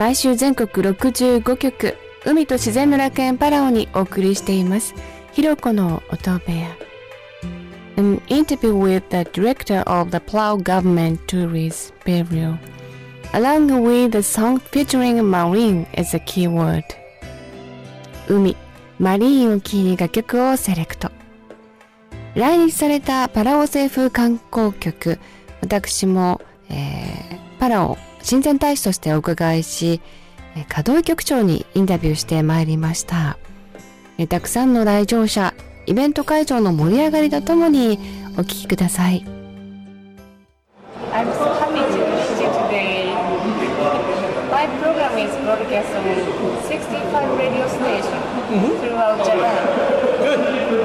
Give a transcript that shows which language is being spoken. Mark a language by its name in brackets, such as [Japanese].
[Japanese] 毎週全国65局海と自然の楽園パラオにお送りしています。ひろこの音部屋。 [English] An interview with the director of the Palau government tourism bureau along with the song featuring marine as a keyword. [Japanese] 海、マリーンをキーに楽曲をセレクト。来日されたパラオ政府観光局、私も、パラオ親善大使としてお伺いし、可動局長にインタビューしてまいりました。たくさんの来場者、イベント会場の盛り上がりとともにお聞きください。 [English] I'm so happy to see you today. My program is broadcast on 65 radio stations throughout Japan.